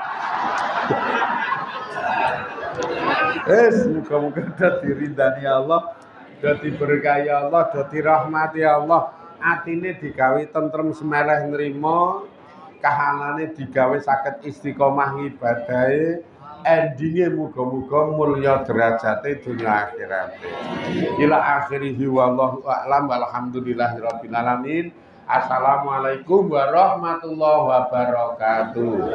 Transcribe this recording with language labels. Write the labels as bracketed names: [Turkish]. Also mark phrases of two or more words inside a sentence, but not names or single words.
[Javanese] Muga-muga dadi ridani Allah, dadi berkahi Allah, dadi rahmati Allah. Atine digawe tentrem semeleh nrimo, kahanane digawe saged istiqomah ngibadahe, endinge muga-muga mulya derajate dunya akhirat. [Arabic] إلى آخره والله أعلم والحمد لله رب العالمين. السلام عليكم ورحمة الله وبركاته.